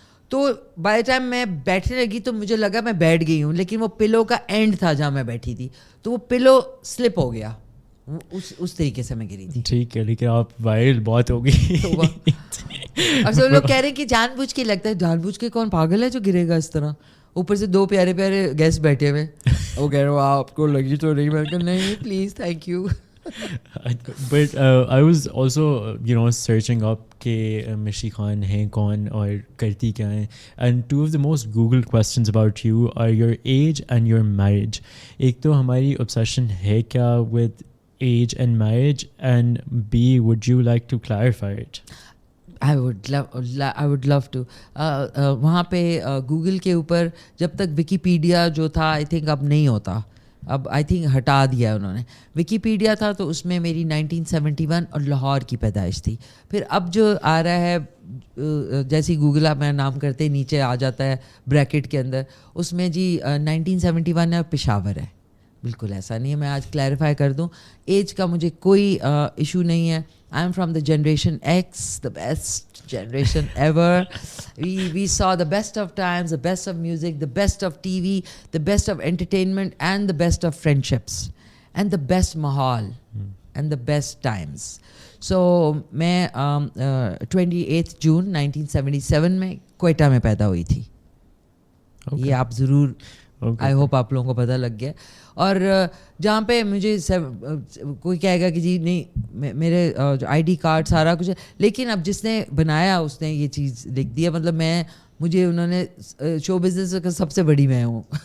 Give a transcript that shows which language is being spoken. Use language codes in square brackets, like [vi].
[ur] تو [en] by time [ur] میں بیٹھنے لگی تو مجھے لگا میں بیٹھ گئی ہوں, لیکن وہ پلو کا اینڈ تھا جہاں میں بیٹھی تھی, تو وہ پلو سلپ ہو گیا, اس طریقے سے میں گری تھی. ٹھیک ہے, لیکن آپ وائرل بہت ہو گئی. اور سب لوگ کہہ رہے ہیں کہ جان بوجھ کے, لگتا ہے جان بوجھ کے کون پاگل ہے جو گرے گا اس طرح, اوپر سے 2 پیارے پیارے گیسٹ بیٹھے ہوئے, وہ کہہ رہے آپ کو لگی تو نہیں. میں کہا نہیں please thank you. [en] But I was also searching up [ur] کہ مشی خان ہیں کون اور کرتی کیا ہیں, [en] and 2 of the most googled questions about you are your age and your marriage. [ur] ایک تو ہماری [en] obsession [ur] ہے کیا [en] with age and marriage, and B, would you like to clarify it? I would love to. [ur] وہاں پہ Google کے اوپر جب تک وکیپیڈیا جو تھا [en] I think [ur] اب نہیں ہوتا, اب آئی تھنک ہٹا دیا انہوں نے. وکیپیڈیا تھا تو اس میں میری 1971 اور لاہور کی پیدائش تھی. پھر اب جو آ رہا ہے جیسی گوگل آپ میرا نام کرتے نیچے آ جاتا ہے بریکٹ کے اندر, اس میں جی 1971 ہے, پشاور ہے. بالکل ایسا نہیں ہے. میں آج کلیریفائی کر دوں, ایج کا مجھے کوئی ایشو نہیں ہے. [en] I am from the generation X, the best generation ever. We saw the best of times, the best of music, the best of TV, the best of entertainment, and the best of friendships, and the best mahal, and the best times. [ur] So میں 28 June 1977 میں کوئٹہ میں پیدا ہوئی تھی. یہ آپ ضرور, [en] I hope [ur] آپ لوگوں کو پتہ لگ گیا. اور جہاں پہ مجھے کوئی کہے گا کہ جی نہیں میرے آئی ڈی کارڈ سارا کچھ ہے, لیکن اب جس نے بنایا اس نے یہ چیز لکھ دیا, مطلب مجھے انہوں نے شو بزنس کا سب سے بڑی میں ہوں.